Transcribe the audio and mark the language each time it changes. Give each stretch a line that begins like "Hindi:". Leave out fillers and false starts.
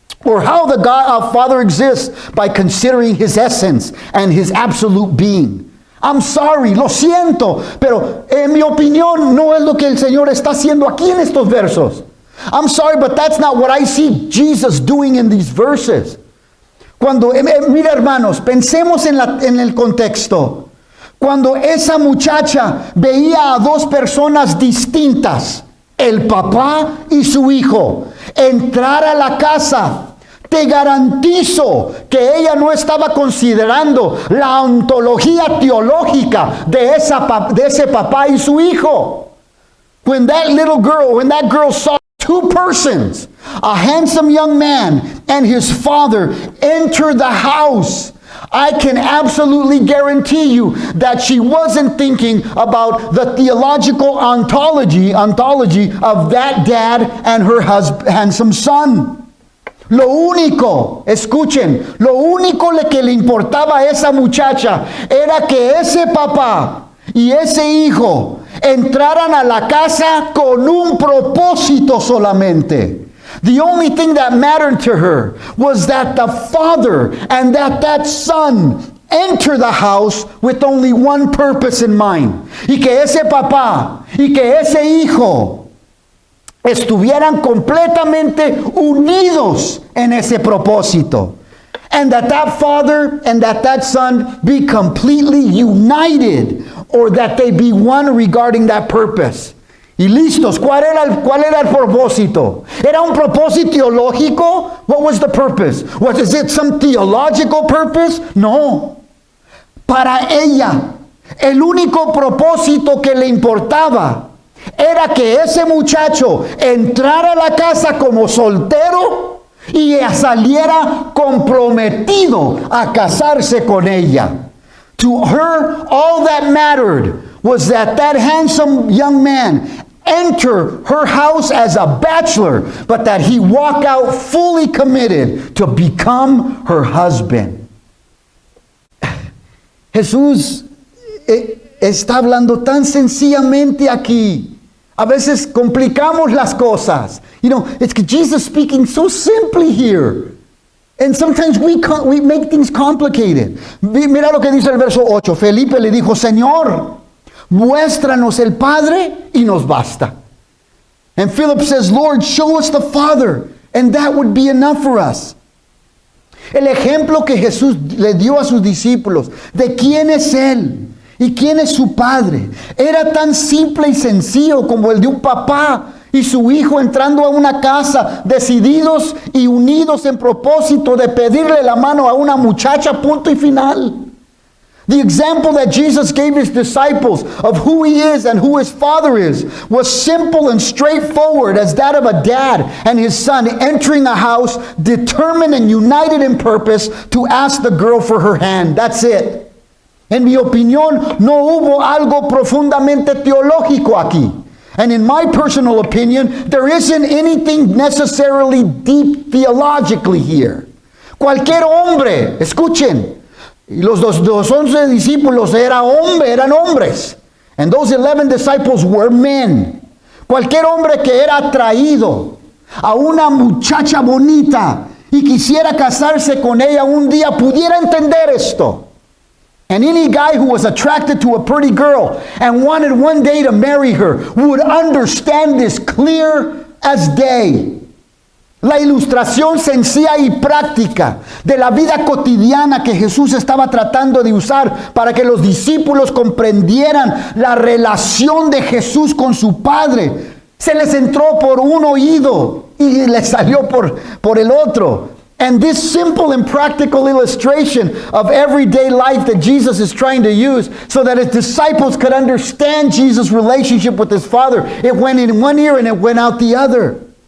English: or how the God Father exists by considering his essence and his absolute being. I'm sorry,
Spanish: lo siento, pero en mi opinión no es lo que el Señor está haciendo aquí en estos versos.
English: I'm sorry, but that's not what I see Jesus doing in these verses.
Spanish: Cuando, mira hermanos, pensemos en el contexto. Cuando esa muchacha veía a dos personas distintas, el papá y su hijo, entrar a la casa, te garantizo que ella no estaba considerando la ontología teológica de ese papá y su hijo.
English: When that girl saw two persons, a handsome young man and his father, enter the house, I can absolutely guarantee you that she wasn't thinking about the theological ontology of that dad and her handsome son.
Spanish: Lo único, escuchen, lo único que le importaba a esa muchacha era que ese papá y ese hijo entraran a la casa con un propósito solamente.
English: The only thing that mattered to her was that the father and that son enter the house with only one purpose in mind.
Spanish: Y que ese papá y que ese hijo estuvieran completamente unidos en ese propósito.
English: And that father and that son be completely united, or that they be one regarding that purpose.
Spanish: Y listos, ¿cuál era el propósito? ¿Era un propósito teológico?
English: What was the purpose? Is it some theological purpose? No.
Spanish: Para ella, el único propósito que le importaba era que ese muchacho entrara a la casa como soltero y saliera comprometido a casarse con ella.
English: To her, all that mattered was that handsome young man enter her house as a bachelor, but that he walk out fully committed to become her husband.
Spanish: Jesús está hablando tan sencillamente aquí. A veces complicamos las cosas.
English: You know, it's Jesus speaking so simply here. And sometimes we make things complicated.
Spanish: Mira lo que dice el verso 8. Felipe le dijo, Señor, muéstranos el Padre y nos basta.
English: And Philip says, Lord, show us the Father, and that would be enough for us.
Spanish: El ejemplo que Jesús le dio a sus discípulos de quién es Él y quién es su Padre era tan simple y sencillo como el de un papá y su hijo entrando a una casa, decididos y unidos en propósito de pedirle la mano a una muchacha, punto y final.
English: The example that Jesus gave his disciples of who he is and who his Father is was simple and straightforward as that of a dad and his son entering a house determined and united in purpose to ask the girl for her hand. That's it.
Spanish: En mi opinión, no hubo algo profundamente teológico aquí.
English: And in my personal opinion, there isn't anything necessarily deep theologically here.
Spanish: Cualquier hombre, escuchen, los 11 discípulos eran hombres.
English: And those 11 disciples were men.
Spanish: Cualquier hombre que era atraído a una muchacha bonita y quisiera casarse con ella un día pudiera entender esto.
English: And any guy who was attracted to a pretty girl and wanted one day to marry her would understand this clear as day.
Spanish: La ilustración sencilla y práctica de la vida cotidiana que Jesús estaba tratando de usar para que los discípulos comprendieran la relación de Jesús con su Padre, se les entró por un oído y les salió por el otro.
English: And this simple and practical illustration of everyday life that Jesus is trying to use so that his disciples could understand Jesus' relationship with his Father, it went in one ear and it went out the other.